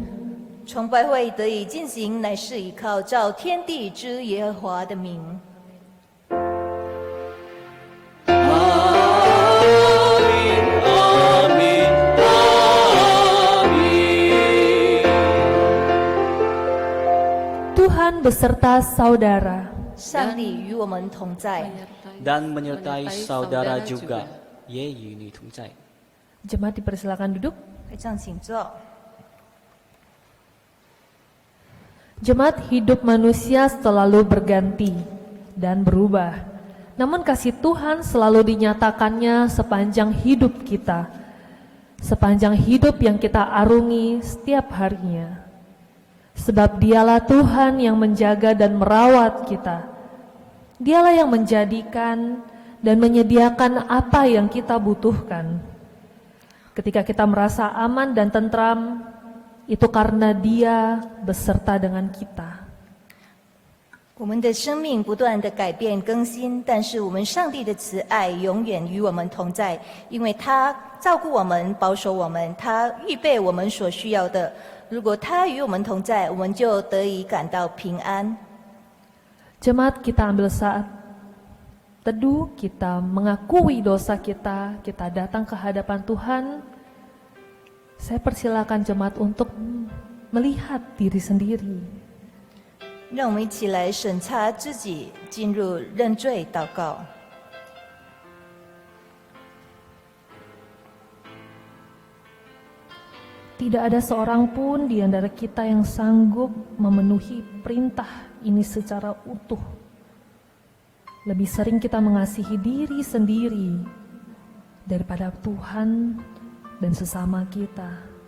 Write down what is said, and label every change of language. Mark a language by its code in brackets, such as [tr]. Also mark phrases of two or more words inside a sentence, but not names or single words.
[zh] 崇拜会得以进行，乃是依靠造天地之耶和华的名。 [id] Tuhan beserta saudara. [zh] 上帝与我们同在。 [id] dan menyertai saudara juga. [zh] Ye与你同在。 [id] Jemaat dipersilakan duduk. [zh] 会长请坐。 [id] Jemaat, hidup manusia selalu berganti dan berubah. Namun kasih Tuhan selalu dinyatakannya sepanjang hidup kita. Sepanjang hidup yang kita arungi setiap harinya. Sebab dialah Tuhan yang menjaga dan merawat kita. Dialah yang menjadikan dan menyediakan apa yang kita butuhkan. Ketika kita merasa aman dan tentram, itu karena Dia beserta dengan kita. [zh] 我们的生命不断的改变更新，但是我们上帝的慈爱永远与我们同在，因为他照顾我们，保守我们，他预备我们所需要的。如果他与我们同在，我们就得以感到平安。 [id] Jemaat, kita ambil saat teduh, kita mengakui dosa kita, kita datang ke hadapan Tuhan, saya persilakan jemaat untuk melihat diri sendiri. [zh] 让我们一起来审查自己，进入认罪祷告。 [id] Tidak ada seorang pun di antara kita yang sanggup memenuhi perintah ini secara utuh. Lebih sering kita mengasihi diri sendiri daripada Tuhan dan sesama kita.